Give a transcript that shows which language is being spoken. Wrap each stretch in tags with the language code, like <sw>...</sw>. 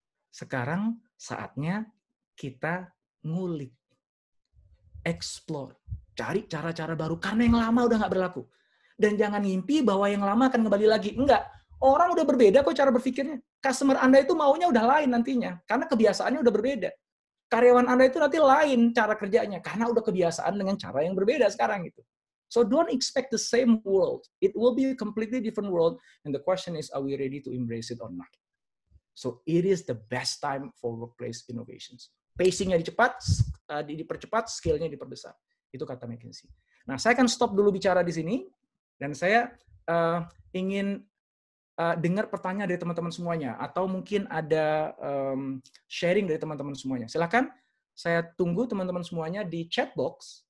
<id>Sekarang saatnya kita ngulik, explore, cari cara-cara baru karena yang lama udah nggak berlaku. Dan jangan ngimpi bahwa yang lama akan kembali lagi. Enggak, orang udah berbeda kok cara berpikirnya. Customer Anda itu maunya udah lain nantinya karena kebiasaannya udah berbeda. Karyawan Anda itu nanti lain cara kerjanya karena udah kebiasaan dengan cara yang berbeda sekarang gitu.</id> <en>So don't expect the same world. It will be a completely different world. And the question is, are we ready to embrace it or not? So it is the best time for workplace innovations.</en> <id>Pacing-nya dipercepat, scale-nya diperbesar. Itu kata McKinsey. Nah, saya akan stop dulu bicara di sini, dan saya ingin dengar pertanyaan dari teman-teman semuanya, atau mungkin ada sharing dari teman-teman semuanya. Silakan, saya tunggu teman-teman semuanya di chat box.</id>